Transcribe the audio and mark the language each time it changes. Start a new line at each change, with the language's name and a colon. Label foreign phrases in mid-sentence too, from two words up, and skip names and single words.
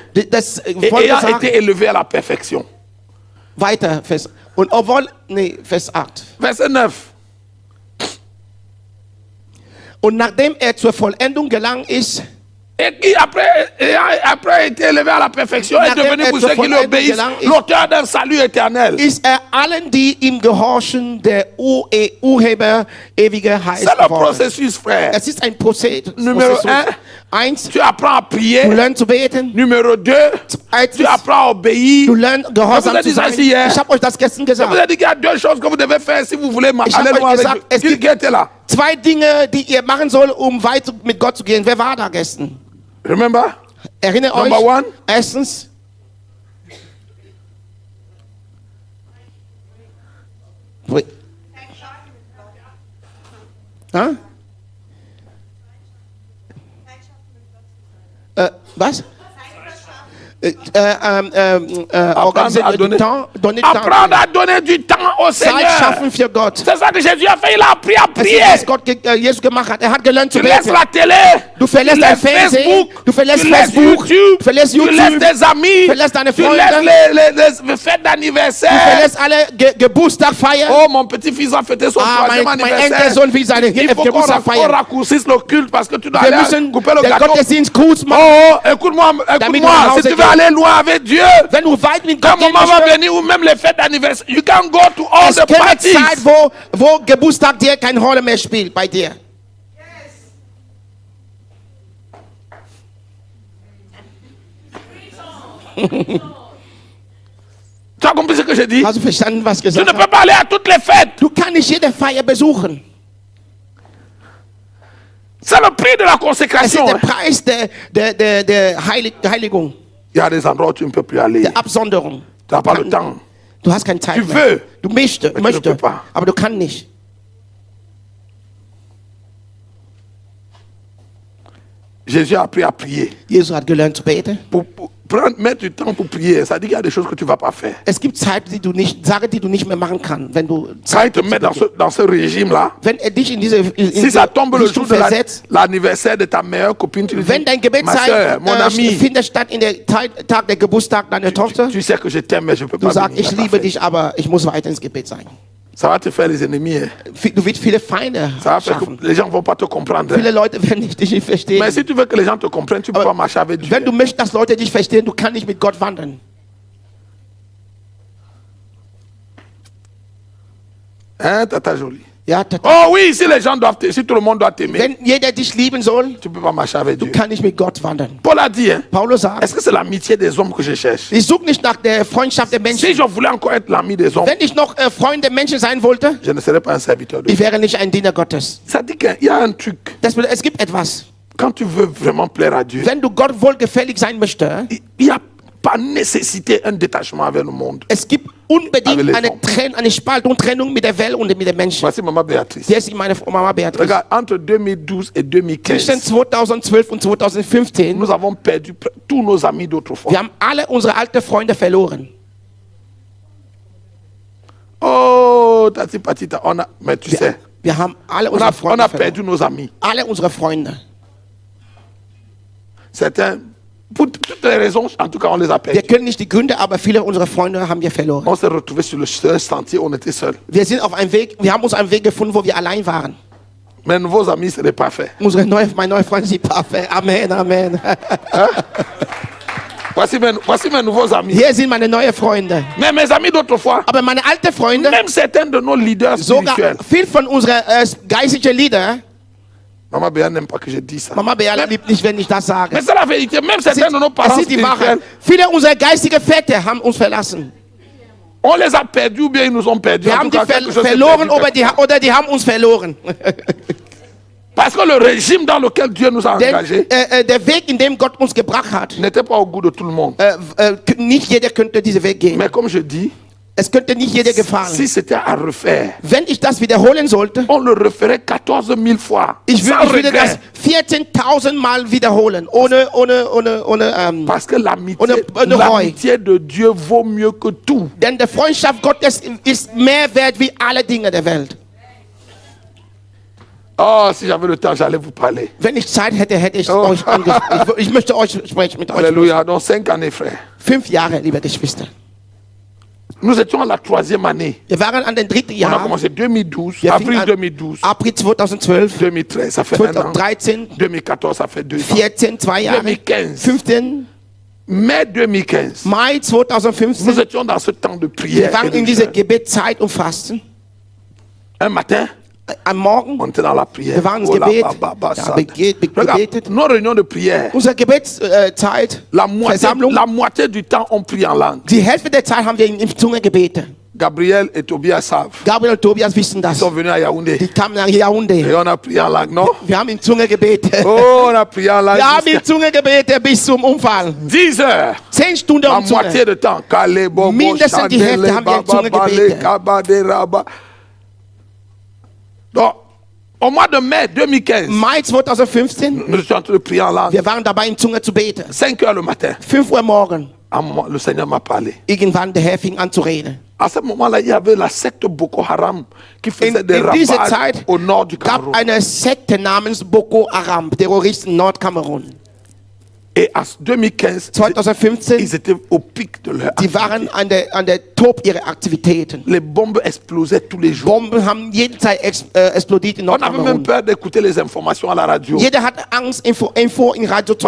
German: Das
French: et
German: Volk
French: ayant
German: sagt,
French: été élevé à la perfection.
German: weiter, und obwohl, Vers 8.
French: Verset 9.
German: Und nachdem er zur Vollendung gelangt ist,
French: Et qui, après été élevé à la perfection, est
German: Nachdem
French: devenu pour
German: er
French: ceux
German: zur
French: qui lui
German: Vollendung
French: obéissent
German: gelangt ist,
French: l'auteur d'un salut éternel.
German: ist er allen, die ihm gehorchen, der Urheber ewiger Heils
French: C'est le
German: geworden.
French: processus, frère.
German: Es ist ein Prozess.
French: Numéro
German: Eins,
French: Tu apprends à
German: du
French: prier.
German: lernst zu beten.
French: Numéro 2,
German: Zweitens,
French: tu apprends à obéir.
German: du lernst Gehorsam
French: Je vous ai
German: zu
French: dit ça
German: sein.
French: ici hier.
German: Ich habe euch das gestern
French: Je vous ai
German: gesagt.
French: dit qu'il y a deux choses que vous devez faire si vous voulez
German: Ich habe
French: aller
German: euch
French: loin
German: gesagt,
French: avec Dieu. Qui était là?
German: Zwei Dinge, die ihr machen sollt, um weiter mit Gott zu gehen. Wer war da gestern?
English: Remember?
German: Erinnert
English: Number
German: euch.
English: one.
German: Erstens, Ha? Was?
French: Organisieren du temps, donner du Apprendre temps. à donner du temps au
German: Zeit
French: Seigneur.
German: schaffen für Gott.
French: C'est ça que Jésus a fait. Il a appris à
German: Das
French: prier.
German: ist, was Gott Jesus gemacht hat. Er hat gelernt zu
French: Tu laisses
German: beten.
French: la télé.
German: Du verlässt
French: tu
German: dein
French: laisses
German: Fernsehen,
French: Facebook.
German: du verlässt
French: tu laisses
German: Facebook,
French: YouTube.
German: du verlässt
French: Tu laisses
German: YouTube,
French: tes amis.
German: du verlässt deine
French: Tu
German: Freunde.
French: laisses les fêtes
German: Du
French: d'anniversaire.
German: verlässt alle Geburtstag feiern.
French: Oh, mon petit-fils a fêté son troisième
German: Mein
French: anniversaire.
German: Enkelsohn will seine
French: Il faut qu'on
German: Geburtstag feiern.
French: raccourcisse le culte parce que tu dois
German: Wir
French: aller
German: müssen
French: couper le
German: den
French: gâteau.
German: Gottesdienst kurz machen.
French: Oh, écoute-moi,
German: Damit du
French: écoute-moi.
German: nach
French: Si
German: Hause
French: tu veux
German: gehst.
French: aller loin avec Dieu,
German: Wenn du weit mit
French: un
German: Gott gehen
French: moment va
German: möchtest,
French: venir où même les fêtes d'anniversaire,
English: you can go to all
German: es
English: the
German: kommt eine
English: parties.
German: Zeit, wo Geburtstag dir keine Rolle mehr spielt bei dir.
French: Tu as compris ce que je dis?
German: Hast du verstanden, was ich
French: Tu ne
German: gesagt
French: peux
German: habe?
French: pas aller à toutes les fêtes.
German: Du kannst nicht jede Feier besuchen.
French: C'est le prix de la
German: Es ist
French: consécration.
German: der
French: Hein.
German: Preis der Heiligung,
French: Il y a des endroits où tu ne peux plus aller.
German: der Absonderung.
French: Tu n'as pas le temps.
German: Du hast keine Zeit
French: Tu
German: mehr.
French: veux,
German: Du möchtest,
French: mais tu ne peux pas.
German: aber du kannst nicht.
French: Jésus a appris à prier.
German: Jesus hat gelernt zu beten.
French: Pour mettre du temps pour prier, ça dit qu'il y a des choses que tu ne vas pas faire.
German: Es gibt Zeiten, Sachen, die du nicht mehr machen kannst, wenn du
French: Quand il
German: Zeit
French: te met dans ce régime-là,
German: wenn er dich in diese
French: si ça tombe le jour de
German: versetzt,
French: l'anniversaire de ta meilleure copine, tu lui dis,
German: wenn dein
French: ma
German: Gebetszeit
French: soeur, mon ami,
German: findet statt in der Tag der Geburtstag deiner Tochter,
French: tu sais que je t'aime, mais je ne peux
German: du
French: pas
German: sagst,
French: venir.
German: ich
French: à ta
German: liebe
French: fête.
German: dich, aber ich muss weiter ins Gebet sein.
French: Ça va te faire les ennemis. Hein.
German: Du wirst viele Feinde
French: Ça va faire que
German: schaffen.
French: les gens ne vont pas te comprendre.
German: Viele
French: Hein.
German: Leute werden dich nicht verstehen.
French: Mais si tu veux que les gens te comprennent, tu ne peux pas marcher avec Dieu.
German: Wenn du möchtest, dass Leute dich verstehen, du kannst nicht mit Gott wandern.
French: Hein, Tata Jolie?
German: Ja,
French: Oh oui, si les gens doivent si tout le monde doit t'aimer,
German: wenn jeder dich lieben soll,
French: tu ne peux pas marcher avec
German: du
French: Dieu.
German: kannst nicht mit Gott wandern.
French: Paul a dit, hein,
German: Paulus sagt,
French: est-ce que c'est l'amitié des hommes que je cherche?
German: ich suche nicht nach der Freundschaft der Menschen.
French: Si je voulais encore être l'ami des hommes,
German: Wenn ich noch Freund der Menschen sein wollte,
French: je ne serais pas un serviteur de
German: ich
French: Dieu.
German: wäre nicht ein Diener Gottes.
French: Ça dit qu'il y a un truc.
German: Das bedeutet, es gibt etwas.
French: Quand tu veux vraiment plaire à Dieu,
German: Wenn du Gott wohlgefällig sein möchtest,
French: il n'y a pas nécessité un détachement avec le monde.
German: es gibt
French: Avec
German: unbedingt
French: les
German: eine,
French: hommes.
German: eine Spaltung, Trennung mit der Welt und mit den Menschen.
French: Voici Maman Béatrice.
German: Hier ist meine Mama Beatrice.
French: Regarde, entre 2012 et Zwischen 2015,
German: 2012 und 2015,
French: nous avons perdu tous nos amis d'autrefois.
German: wir haben alle unsere alten Freunde verloren.
French: Oh, Tati Patita, mais tu sais,
German: Wir haben alle
French: on
German: unsere
French: a
German: Freunde
French: perdu
German: verloren.
French: nos amis.
German: Alle unsere Freunde.
French: Certains, pour toutes les raisons, en tout cas, on les a
German: Wir
French: perdus.
German: können nicht die Gründe, aber viele unserer Freunde haben wir verloren.
French: On s'est retrouvés sur le seul sentier, on était seuls.
German: Wir haben uns einen Weg gefunden, wo wir allein waren.
French: Mes nouveaux amis, ce n'est pas fait.
German: Meine neue Freunde sind perfekt.
French: Amen, Amen. Voici mes nouveaux amis.
German: Hier sind meine neuen Freunde.
French: Mais mes amis d'autrefois,
German: Aber meine alten Freunde,
French: même certains de nos leaders
German: sogar
French: spirituels.
German: viel von unseren geistlichen Liedern,
French: Maman Béa n'aime pas que je dise ça.
German: Mama Beala liebt nicht, wenn ich das sage.
French: Mais c'est la vérité. Même certains de nos
German: Es
French: parents
German: ist die Wahrheit.
French: spirituels,
German: Viele unserer geistigen Väter haben uns verlassen.
French: on les a perdus ou bien ils nous ont perdus.
German: Wir
French: En
German: haben
French: tout
German: die
French: cas, quelque chose s'est
German: verloren
French: perdu.
German: oder die haben uns verloren.
French: Parce que le régime dans lequel Dieu nous a
German: Denn
French: engagés
German: der Weg, in dem Gott uns gebracht hat,
French: n'était pas au goût de tout le monde.
German: nicht jeder könnte diesen Weg gehen.
French: Mais comme je dis,
German: Es könnte nicht jeder gefallen.
French: si c'était à refaire,
German: Wenn ich das wiederholen sollte,
French: on le referait 14 000 fois.
German: ich
French: sans
German: würde das
French: regret.
German: 14.000 Mal wiederholen, ohne
French: Parce que
German: ohne
French: l'amitié de Dieu vaut mieux que tout.
German: denn die Freundschaft Gottes ist mehr wert wie alle Dinge der Welt.
French: Oh, si j'avais le temps, j'allais vous parler.
German: Wenn ich Zeit hätte, hätte ich
French: Oh.
German: euch angesprochen. Ich möchte euch sprechen mit euch.
French: Alléluia. Donc 5 années, frère.
German: 5 Jahre, liebe Geschwister.
French: Nous étions à la 3e année.
German: Wir waren an den dritten
French: On a
German: Jahr.
French: commencé 2012,
German: Wir
French: avril
German: fingen an
French: 2012,
German: April 2012,
French: 2013, ça fait un an.
German: 2013,
French: 2014, ça fait 2 ans.
German: 14, 2 Jahre.
French: 2015.
German: 15, Mai 2015,
French: Mai nous 2015. étions dans ce temps de
German: Wir
French: prière.
German: waren
French: et de
German: in dieser
French: jeûne.
German: Gebetszeit und Fasten.
French: Un matin,
German: Am Morgen,
French: on était dans la prière.
German: wir waren ins
French: Oh là,
German: Gebet.
French: bah, bah,
German: Ja,
French: ça.
German: gebetet.
French: Regarde, nos réunions de prière,
German: Unsere Gebetszeit, Versammlung,
French: la moitié du temps, on prie en langue.
German: die Hälfte der Zeit haben wir in Zunge gebetet.
French: Gabriel et Tobias savent.
German: Gabriel und Tobias wissen
French: Ils
German: das.
French: sont venus à Yaoundé.
German: Die kamen nach Yaoundé.
French: Et on a prié en langue, non?
German: Wir haben in Zunge gebetet.
French: Oh, on a prié en langue.
German: Wir haben
French: jusqu'à
German: in Zunge gebetet bis zum Unfall.
French: 10 heures.
German: 10 Stunden
French: La
German: um Zunge.
French: moitié de temps. Kale, Bobo,
German: Mindestens die Hälfte Chandele, haben wir in Baba, Zunge Bale, gebetet. Kaba, Deraba.
French: Donc, au mois de mai 2015,
German: Mai 2015,
French: nous étions en train de prier en langue.
German: wir waren dabei in Zunge zu beten.
French: 5 heures le matin,
German: 5 Uhr morgen.
French: à un moment, le Seigneur m'a parlé.
German: Irgendwann der Herr fing an zu reden.
French: À ce moment-là, il y avait la secte Boko Haram qui faisait des
German: In dieser
French: ravages
German: Zeit
French: au nord du
German: gab
French: Cameroun.
German: eine Sekte namens Boko Haram, Terroristen Nordkamerun.
French: Et en 2015,
German: 2015,
French: ils étaient au pic de leur
German: die waren an der Top ihrer Aktivitäten.
French: Les bombes explosaient tous les jours.
German: Bomben haben jeden Zeit explodiert in
French: On avait même
German: Nordkamerun.
French: peur d'écouter les informations à la radio.
German: Jeder hatte Angst, Info in Radio zu